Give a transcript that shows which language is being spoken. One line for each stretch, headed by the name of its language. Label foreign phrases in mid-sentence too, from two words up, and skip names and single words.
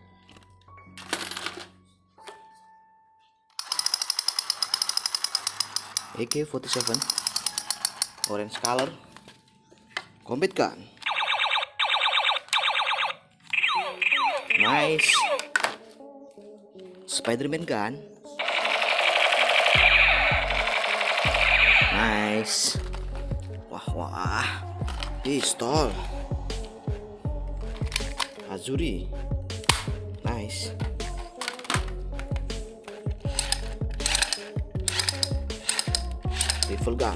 English: AK-47 orange color combat gun. Nice. Spiderman gun. Nice. Wah wah, pistol Azuri. Nice. Rifle gun.